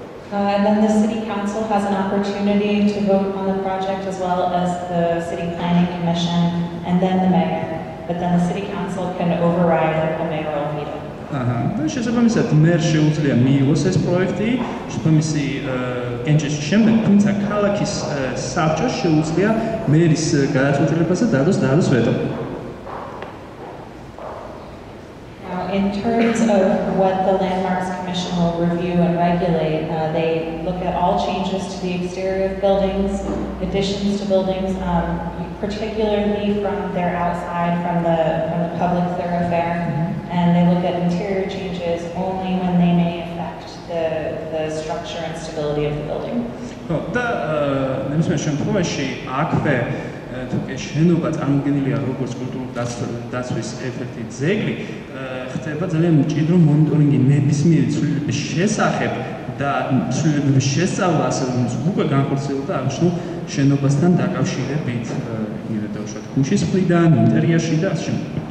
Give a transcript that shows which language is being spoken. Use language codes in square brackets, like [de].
[en] And then the City Council has an opportunity to vote on the project as well as the City Planning Commission and then the mayor. But then the City Council can override a mayoral veto. [ka] შესაბამისად მერს შეუძლია მიიღოს ეს პროექტი, შესაბამისი კენჭისის შემდეგ, თუმცა ქალაქის საბჭოს შეუძლია მერის გადაწყვეტილებაზე დადოს ვეტო. [en] In terms of what the Landmarks Commission will review and regulate, they look at all changes to the exterior of buildings, additions to buildings, particularly from their outside, from the public thoroughfare, and they look at interior changes only when they may affect the structure and stability of the building. [ka] და ნებისმიერ შემთხვევაში აქვე თუკი შენობა წარმოდგენილია როგორც კულტურული დაცვის ერთ-ერთი ძეგლი, ხდება ძალიან მჭიდრო მონიტორინგი ნებისმიერი ცვლილებების შესახებ და ცვლილებების შესწავლა, ასე რომ უკვე განხორციელდა აღნიშნულ შენობასთან დაკავშირებით, იგივე დავუშვათ ქუჩის მხრიდან, ინტერიერში და ასე შემდეგ.